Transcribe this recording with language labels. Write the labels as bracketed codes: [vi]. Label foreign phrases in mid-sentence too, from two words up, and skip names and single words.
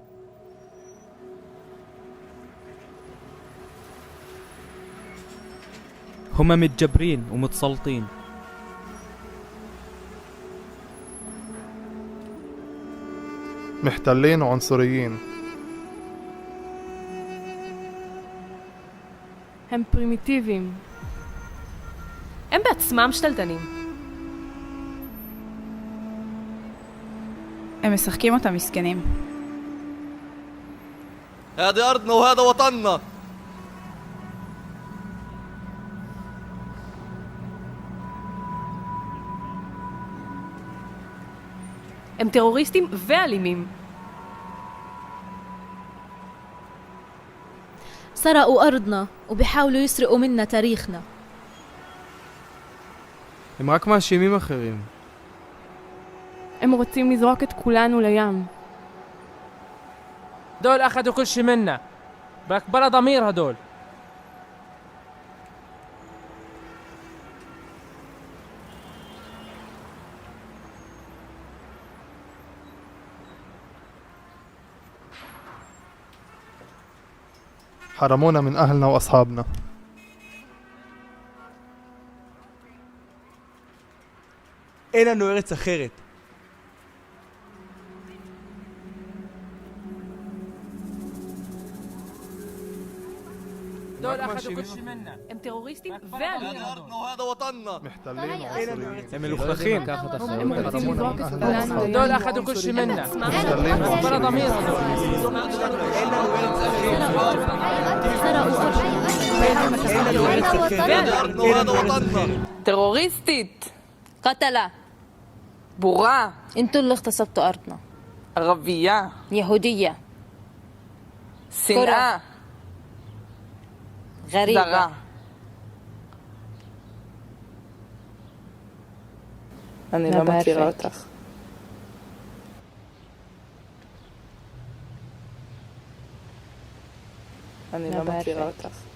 [ar] هم متجبرين ومتسلطين. محتلين وعنصريين. [he] הם פרימיטיביים. הם בעצמם שתלטנים. הם משחקים אותם מסכנים. [ar] هذه أرضنا وهذا وطننا. [he] הם טרוריסטים ואלימים. [ar] سرقوا أرضنا وبيحاولوا يسرقوا منا تاريخنا. [he] הם רק מאשימים אחרים. הם רוצים לזרוק את כולנו לים. [ar] دول أخذوا كل شي منا، بك بلا ضمير هدول. حرمونا من أهلنا وأصحابنا. [he] אין לנו ארץ אחרת. [ar] دول أخذوا كل شي منا. [he] הם טרוריסטים ואלימים. [ar] هذه أرضنا وهذا وطننا. محتلين وعنصريين. [he] הם מלוכלכים. הם רוצים לזרוק את כולנו לים. [ar] دول أخذوا كل شي منا. بلا ضمير هدول. [he] טרוריסטית, [ar] قتلة. [he] בורה, [ar] انتوا اللي اغتصبتوا أرضنا. [he] ערבייה, [ar] يهودية. [he] שנאה, [ar] غريبة. [he] זרה. אני לא מכירה אותך. אני לא מכירה אותך.